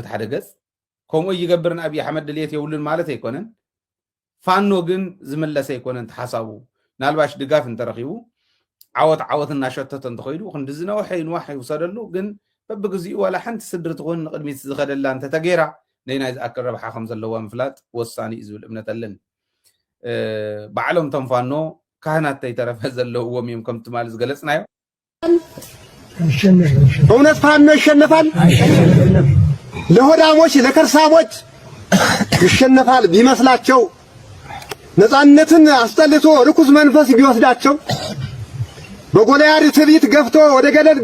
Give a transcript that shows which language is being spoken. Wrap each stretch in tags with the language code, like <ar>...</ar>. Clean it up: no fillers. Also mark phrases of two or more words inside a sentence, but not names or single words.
<ti>በቲ ሓደ ገፅ ከምኡ ይገብርን ኣብይ ኣሕመድ ድልየት የብሉን ማለት ኣይኮነን። ፋኖ ግን ዝመለሰ ኣይኮነን ተሓሳቡ ናልባሽ ድጋፍ እንተረኺቡ ዓወት እናሸተተ እንተኸይዱ ክንዲ ዝነውሐ ይንዋሕ ይውሰደሉ ግን በብግዚኡ ዋላ ሓንቲ ስድሪ ትኾን ንቅድሚት ዝኸደላ እንተተገይራ ነናይ ዝኣክል ረብሓ ከም ዘለዋ ምፍላጥ ወሳኒ እዩ ዝብል እምነት ኣለኒ። ባዕሎም ቶም ፋኖ ካህናት ተይተረፈ ዘለውዎም እዮም ከምቲ ማለት ዝገለጽናዮ።</ti> <am>እውነት ፋኖ ይሸነፋል? ለሆዳሞች ለከርሳሞች ይሸነፋል ቢመስላቸው ነፃነትን አስጠልቶ ርኩስ መንፈስ ቢወስዳቸው በጎልያድ ትዕቢት ገፍቶ ወደ ገደል</am>